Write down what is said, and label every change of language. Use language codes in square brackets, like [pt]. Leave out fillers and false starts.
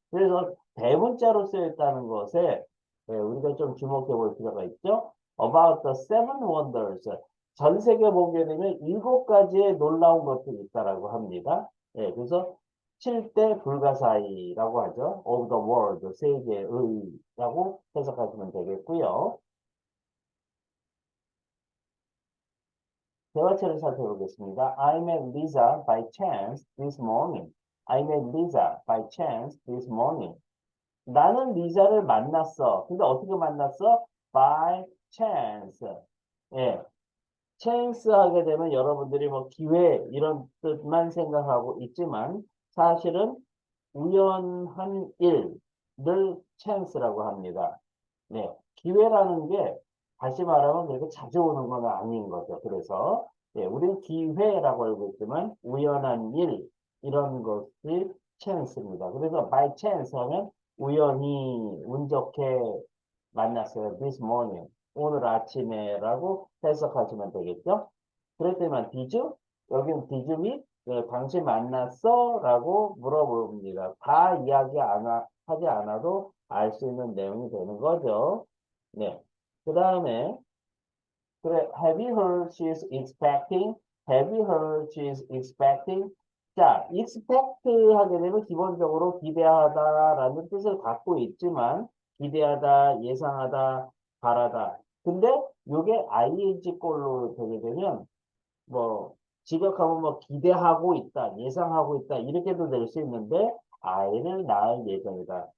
[ko] 그래서 대문자로 쓰여 있다는 것에 우리가 좀 주목해 볼 필요가 있죠. [en] About the seven wonders. [ko] 전 세계 보게 되면 7가지의 놀라운 것들이 있다라고 합니다. 예, 그래서 7대 불가사의라고 하죠. [en] Of the world, [ko] 세계의라고 해석하시면 되겠고요. 대화체를 살펴보겠습니다. [en] I met Lisa by chance this morning. I met Lisa by chance this morning. [ko] 나는 리자를 만났어. 근데 어떻게 만났어? [en] By chance. [ko] 예. chance 하게 되면 여러분들이 뭐 기회 이런 뜻만 생각하고 있지만 사실은 우연한 일을 chance라고 합니다. 네. 기회라는 게 다시 말하면 그렇게 자주 오는 건 아닌 거죠. 그래서 예, 우리는 기회라고 알고 있지만 우연한 일 이런 것이 chance입니다. 그래서 by chance 하면 우연히 운 좋게 만났어요. [en] This morning. [ko] 오늘 아침에라고 해석하시면 되겠죠? 그럴 때만 [en] did you? [ko] 여기는 [en] did you meet? [ko] 당신 만났어? 라고 물어봅니다. 다 하지 않아도 알 수 있는 내용이 되는 거죠. 네. 그 다음에, 그래, [en] have you heard she's expecting? Have you heard she's expecting? [ko] 자, expect 하게 되면 기본적으로 기대하다라는 뜻을 갖고 있지만, 기대하다, 예상하다, 바라다. 근데 이게 ing 꼴로 되게 되면, 뭐, 직역하면 뭐 기대하고 있다, 예상하고 있다, 이렇게도 될 수 있는데, 아이를 낳을 예정이다.